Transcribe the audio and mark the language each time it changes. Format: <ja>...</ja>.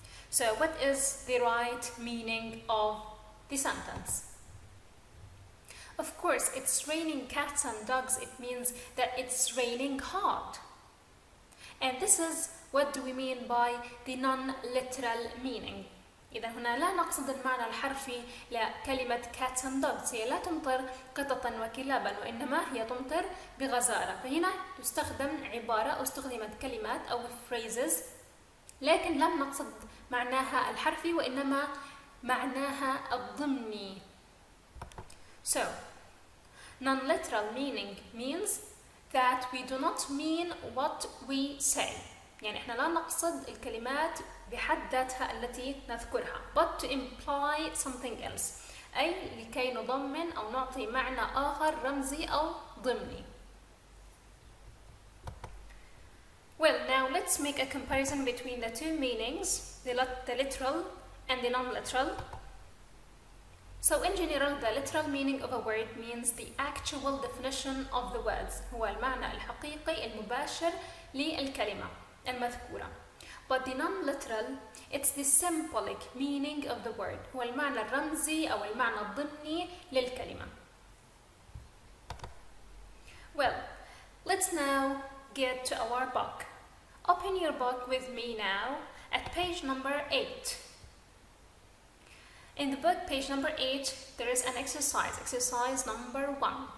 <en>So what is the right meaning of the sentence? Of course, it's raining cats and dogs. It means that it's raining hard. And this is what do we mean by the non-literal meaning.</en> <ar>إذا هنا لا نقصد المعنى الحرفي لكلمة</ar> <en>cats and dogs.</en> <ar>هي لا تمطر قططا وكلابا، وإنما هي تمطر بغزارة. فهنا تستخدم عبارة أو استخدمت كلمات أو phrases، لكن لم نقصد معناها الحرفي وإنما معناها الضمني.</ar> <en>So, non-literal meaning means that we do not mean what we say.</en> <ar>يعني احنا لا نقصد الكلمات بحد ذاتها التي نذكرها،</ar> <en>but to imply something else،</en> <ar>أي لكي نضمن أو نعطي معنى آخر رمزي أو ضمني.</ar> <en>Well, now let's make a comparison between the two meanings, the literal and the non-literal. So in general, the literal meaning of a word means the actual definition of the words.</en> <ar>هو المعنى الحقيقي المباشر للكلمة المذكورة.</ar> <en>But the non-literal, it's the symbolic meaning of the word.</en> <ar>هو المعنى الرمزي أو المعنى الضمني للكلمة.</ar> <en>Well, let's now get to our book. Open your book with me now at page number 8. In the book, page number 8, there is an exercise number 1.</en>